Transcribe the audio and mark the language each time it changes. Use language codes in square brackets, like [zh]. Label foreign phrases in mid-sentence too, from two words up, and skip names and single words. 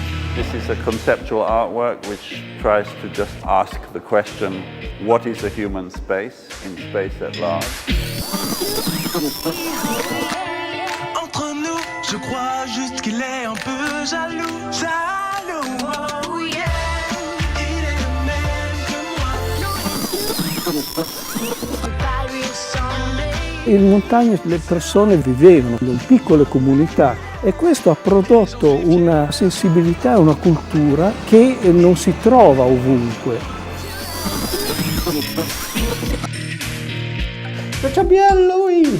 [en] This is a conceptual artwork which tries to just ask the question, what is a human space in space at large? [fr] Entre nous, je crois juste qu'il est un peu jaloux. Jaloux, [en] oh yeah. [fr] Il est le même que moi. [it] In montagna le persone vivevano in piccole comunità e questo ha prodotto una sensibilità e una cultura che non si trova ovunque. Che c'è bello lui!